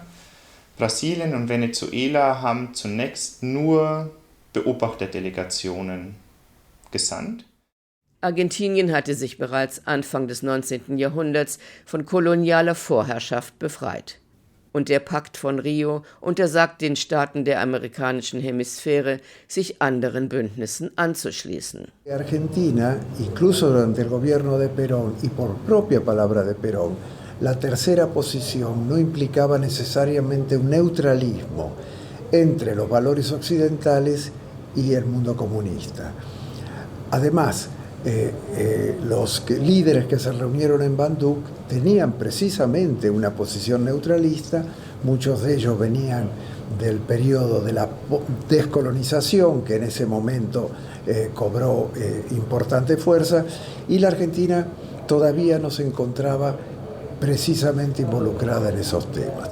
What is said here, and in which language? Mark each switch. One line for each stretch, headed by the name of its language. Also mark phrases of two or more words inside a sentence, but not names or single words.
German: Brasilien und Venezuela haben zunächst nur Beobachterdelegationen gesandt. Argentinien hatte sich bereits Anfang des 19. Jahrhunderts von kolonialer Vorherrschaft befreit. Und der Pakt von Rio untersagt den Staaten der amerikanischen Hemisphäre, sich anderen Bündnissen anzuschließen.
Spanish: Argentina, incluso durante el gobierno de Perón y por propia palabra de Perón, la tercera posición no implicaba necesariamente un neutralismo entre los valores occidentales y el mundo comunista. Además, los líderes que se reunieron en Bandung tenían precisamente una posición neutralista, muchos de ellos venían del periodo de la descolonización, que en ese momento cobró importante fuerza, y la Argentina todavía no se encontraba precisamente involucrada en esos temas.